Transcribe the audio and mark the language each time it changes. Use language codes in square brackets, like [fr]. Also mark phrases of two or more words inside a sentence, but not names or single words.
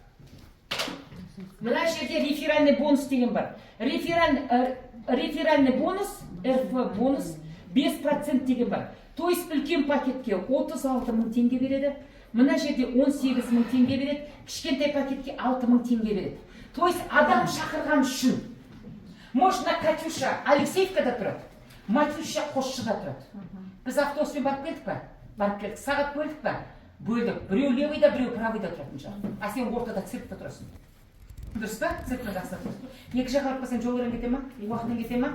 [kk] Мына жерде реферальный бонус деген бар. Реферальный бонус, РФ бонус 5% деген бар. [ru] То есть [kk] үлкен пакетке 36 000 теңге береді. Мына жерде 18 000 теңге береді. Кішкентай пакетке 6 000 теңге береді. [ru] То есть [kk] адам шақырған үшін. [ru] Может, на [kk] Катюша Алексеевкада тұрады, Матюша Қосшыда тұрады. Біз автобуспен барып келдік па? Барып келдік. Сағат бөлдік па? Бөлдік. Біреу левыйда, біреу правыйда тұратын шығар. А сен ортада циркта тұрасың. Дұрыс па? Циркта жақсы тұрасың. Екі жаққа барып қалсаң жол кете ма? Уақытың кете ма?